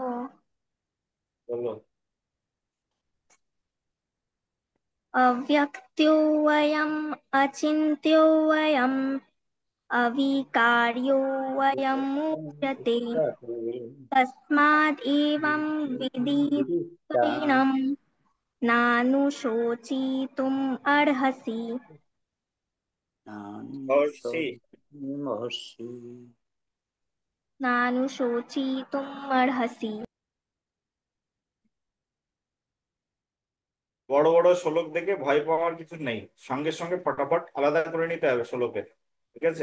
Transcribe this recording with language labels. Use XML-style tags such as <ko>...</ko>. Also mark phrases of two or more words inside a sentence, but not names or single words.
<bn>বলো।</bn> <sa>अव्यक्तोऽयम् अचिन्त्योऽयम् अविकार्योऽयमुच्यते तस्माद् एवं विदित्वैनं नानुशोचितुम् अर्हसि।</sa> <bn>মহর্ষি। মহর্ষি।</bn> <sa>नानुशोचितुम् अर्हसि।</sa> <bn>বড় বড় শ্লোক দেখে ভয় পাওয়ার কিছু নেই, সঙ্গে সঙ্গে ফটাফট আলাদা করে নিতে হবে শ্লোকের, ঠিক আছে।</bn>